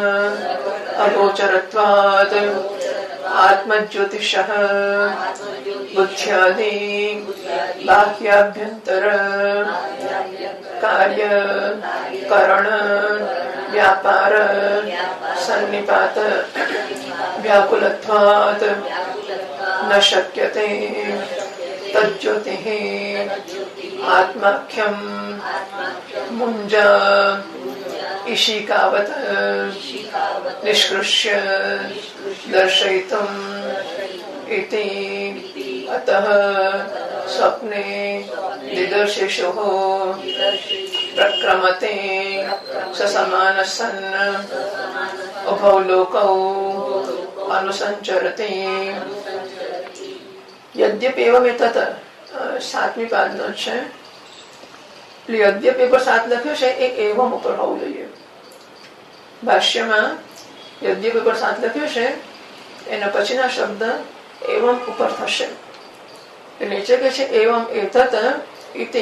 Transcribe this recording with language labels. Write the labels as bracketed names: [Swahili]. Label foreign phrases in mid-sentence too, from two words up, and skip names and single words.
[Sanskrit] અગોચરત્વાત આત્મજ્યોતિષ બુદ્ધ્યાદિ બાહ્યાભ્યંતર કાર્ય કરણ વ્યાપાર સન્નિપાત વ્યાકુલત્વાત ન શક્યતે તજ્જ્યોતિઃ आत्माख्यम मुंज ईशिकावत निष्कृष्य दर्शयितुम इति अतः स्वप्ने दिदर्शिषुः प्रक्रमते ससमानसन् उभौ लोकौ अनुसंचरते। यद्यपि एवं एतत् [Gujarati] 7મી પાદનો છે. યદ્યપી પર 7 લખ્યું છે એ એવમ ઉપર હોવું જોઈએ. ભાષ્યમાં યદ્યપી પર 7 લખ્યું છે એના પછીના શબ્દ એવમ ઉપર થશે. નીચે કે છે [Sanskrit] એવમ એતત ઇતિ.